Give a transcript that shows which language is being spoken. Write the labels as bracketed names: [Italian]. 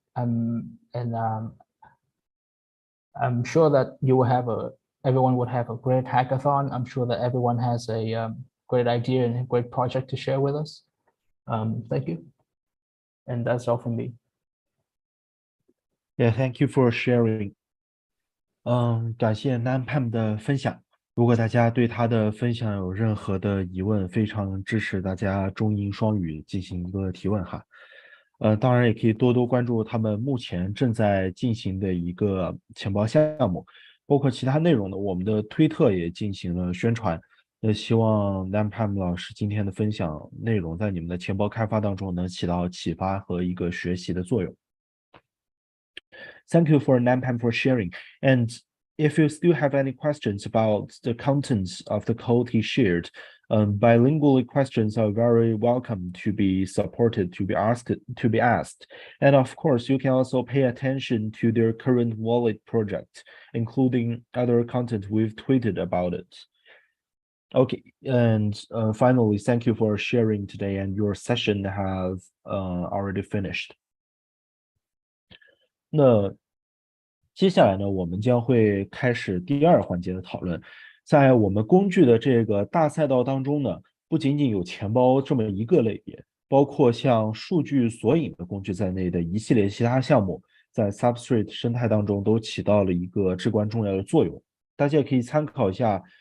[English] And I'm sure that everyone would have a great hackathon. I'm sure that everyone has a great idea and a great project to share with us. Thank you. And that's all from me. Yeah, thank you for sharing. [Chinese] 感谢 NamPam 的分享。如果大家对他的分享有任何的疑问，非常支持大家中英双语进行一个提问哈。当然也可以多多关注他们目前正在进行的一个钱包项目，包括其他内容呢，我们的推特也进行了宣传。希望 NamPam 老师今天的分享内容在你们的钱包开发当中能起到启发和一个学习的作用。 [English] Thank you for NamPam for sharing. And if you still have any questions about the contents of the code he shared, bilingual questions are very welcome to be supported, to be asked. And of course, you can also pay attention to their current wallet project, including other content we've tweeted about it. Okay, and finally, thank you for sharing today, and your session has already finished. [Chinese] 那接下来呢，我们将会开始第二环节的讨论。在我们工具的这个大赛道当中呢，不仅仅有钱包这么一个类别，包括像数据索引的工具在内的一系列其他项目，在 Substrate 生态当中都起到了一个至关重要的作用。大家也可以参考一下